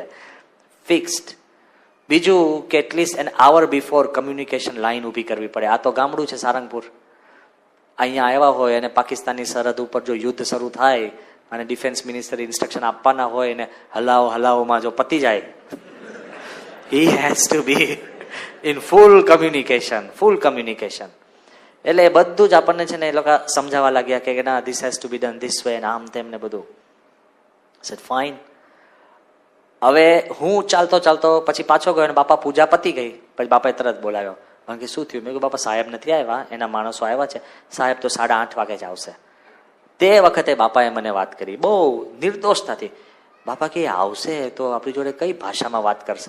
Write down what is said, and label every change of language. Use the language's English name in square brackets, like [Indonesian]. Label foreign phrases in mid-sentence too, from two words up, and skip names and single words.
[English] ફિક્સ્ડ. [Gujarati] બીજું કે [English] at least an hour before communication line [Gujarati] ઊભી કરવી પડે. આ તો ગામડું છે સારંગપુર. અહીંયા આવ્યા હોય અને પાકિસ્તાનની સરહદ ઉપર જો યુદ્ધ શરૂ થાય અને [English] defence minister instruction [Gujarati] આપવાના હોય ને હલાવોમાં જો પતી જાય, [English] he has to be in full communication. [Gujarati] એટલે એ બધું જ આપણને છે ને એ લોકો સમજાવવા લાગ્યા કે ના [English] this has to be done this way, [Gujarati] આમ તેમ ને બધું. [English] said fine. [Gujarati] હવે હું ચાલતો પછી પાછો ગયો અને બાપા પૂજા પતી ગઈ. પછી બાપાએ તરત બોલાવ્યો. કારણ કે શું થયું? મેં કહ્યું બાપા સાહેબ નથી આવ્યા, એના માણસો આવ્યા છે. સાહેબ તો 8:30 વાગે જ આવશે. તે વખતે બાપાએ મને વાત કરી બહુ નિર્દોષતાથી. બાપા કે આવશે તો આપણી જોડે કઈ ભાષામાં વાત કરશે?